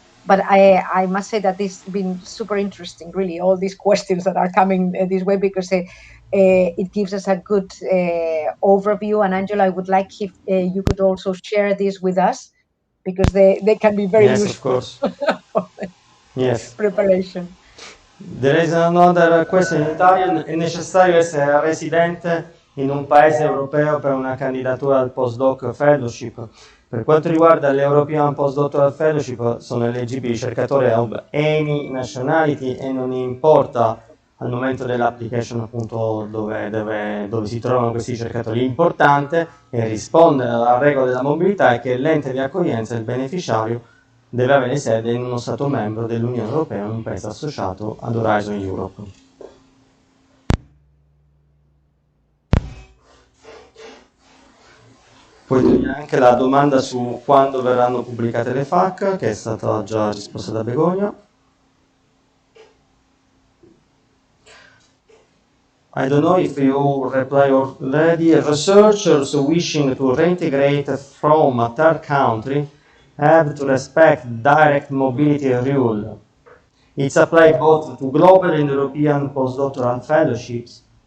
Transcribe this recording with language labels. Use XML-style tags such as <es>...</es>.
<en>But I must say that this has been super interesting, really, all these questions that are coming this way, because it gives us a good overview. And Angela, I would like if you could also share this with us, because they can be very useful. Yes, of course. Yes. Preparation. There is another question in Italian.</en> <it>È necessario essere residente in un paese europeo per una candidatura al Postdoc Fellowship? Per quanto riguarda l'European Postdoctoral Fellowship, sono eleggibili ricercatori</it> <en>of any nationality</en> <it>e non importa al momento dell'application appunto dove si trovano questi ricercatori. L'importante è rispondere alla regola della mobilità e che l'ente di accoglienza, il beneficiario, deve avere sede in uno Stato membro dell'Unione Europea o in un paese associato ad Horizon Europe. Poi c'è anche la domanda su quando verranno pubblicate le FAQ, che è stata già risposta da Begonia.</it> <en>I don't know if you reply already. Researchers wishing to reintegrate from a third country have to respect direct mobility rule. It's applied both to global and European postdoctoral fellowships.</en>